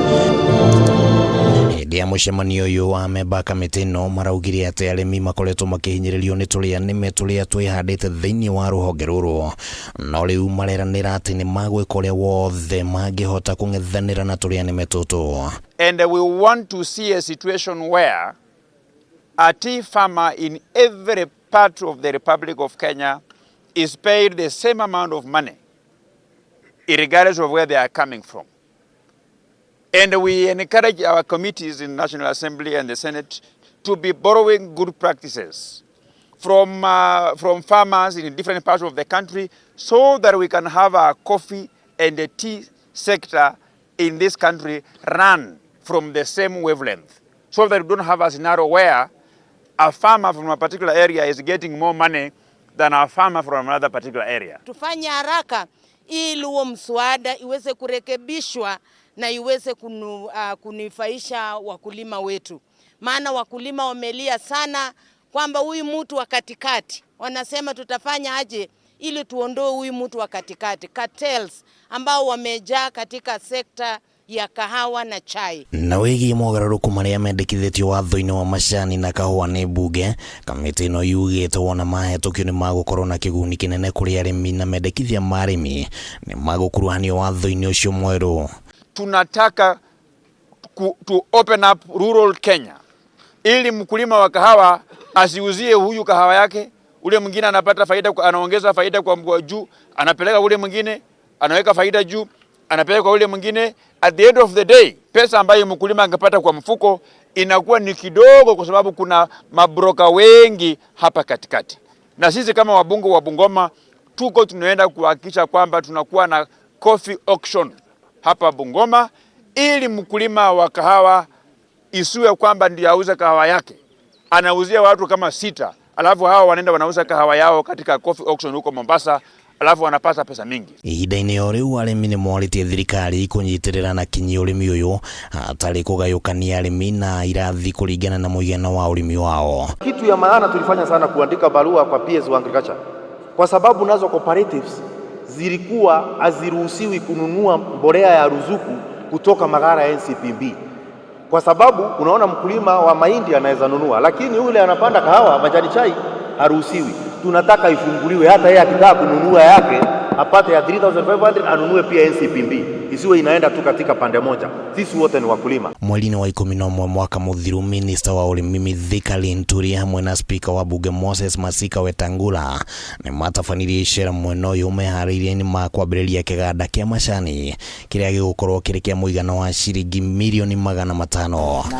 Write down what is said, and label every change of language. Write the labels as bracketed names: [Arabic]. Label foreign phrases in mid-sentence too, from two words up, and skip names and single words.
[Kikuyu] Hĩndĩ ya mũcemanio ũyũ wa memba kamĩtĩ ĩno maraugire atĩ arĩmi makoretwo makĩhinyĩrĩrio nĩ tũrĩa nĩme tũrĩa twĩhandĩte thĩinĩ wa rũhonge rũrũ, no rĩu mareranĩra atĩ nĩ magwĩka ũrĩa wothe mangĩhota kũng'ethanĩra na tũrĩa nĩme tũtũ. [English] And we want to see a situation where a tea farmer in every part of the Republic of Kenya is paid the same amount of money, regardless of where they are coming from. And we encourage our committees in National Assembly and the Senate to be borrowing good practices from farmers in different parts of the country so that we can have a coffee and a tea sector in this country run from the same wavelength, so that we don't have a scenario where a farmer from a particular area is getting more money than a farmer from another particular area. [Swahili] Tufanye haraka ili huo mswada iweze kurekebishwa na iweze kunufaisha wakulima wetu. Maana wakulima wamelia sana kwamba huyu mtu wa katikati, wanasema tutafanya aje ili tuondoe huyu mtu wa katikati, cartels ambao wamejaa katika sekta ya kahawa na chai. [Kikuyu] Na wĩgiĩ mogarũrũku marĩa mendekithĩtio watho-inĩ wa macani na kahũa nĩ mbunge, kamĩtĩ ĩno yugĩte wona mahetũkio nĩ magũkorwo na kĩguni kĩnene kũrĩ arĩmi na mendekithia ma arĩmi nĩ magũkuruhanio watho-inĩ ũcio mwerũ. [Swahili] Tunataka [English] to open up rural Kenya [Swahili] ili mkulima wa kahawa asiuzie huyu kahawa yake, ule mwingine anapata faida, anaongeza faida kwa juu, anapeleka ule mwingine, anaweka faida juu, anapeleka kwa ule mwingine. [English] At the end of the day, [Swahili] pesa ambayo mkulima angepata kwa mfuko inakuwa ni kidogo, kwa sababu kuna mabroka wengi hapa katikati. Na sisi kama wabunge wa Bungoma tuko tunaenda kuhakikisha kwamba tunakuwa na [English] coffee auction [Swahili] hapa Bungoma, ili mkulima wa kahawa isiwe kwamba ndiye auza kahawa yake, anauzia watu kama 6, alafu hawa wanaenda wanauza kahawa yao katika [English] coffee auction [Swahili] huko Mombasa, alafu wanapata pesa mingi. [Kikuyu] Ihinda-inĩ o rĩu arĩmi nĩ morĩtie thirikari kũnyitĩrĩra na kinyi ũrĩmi ũyũ hatarĩ kũgayũkania arĩmi na irathi kũringana na mũigana wa ũrĩmi wao. [Swahili] Kitu ya maana tulifanya sana kuandika barua kwa PS wa Agriculture, kwa sababu nazo cooperatives zilikuwa haziruhusiwi kununua mbolea ya ruzuku kutoka magara ya NCPB, kwa sababu unaona mkulima wa mahindi anaweza nunua, lakini yule anapanda kahawa majani chai haruhusiwi. Tunataka ifunguliwe, hata yeye akitaka kununua yake apate ya 3500 anunue pia NCPB, isiwe inaenda tu katika pande moja. Sisi wote ni wakulima. [Kikuyu] Mweri-inĩ wa 11 mwaka mũthiru, minista wa ũrĩmi Mithika Linturi hamwe na spika wa bunge Moses Masika Wetangula nĩ matabanirie icera mwena ũyũ meharĩirie-inĩ ma kwambĩrĩria kĩganda kĩa macani kĩrĩa gĩgũkorwo kĩrĩ kĩa mũigana wa ciringi milioni 500.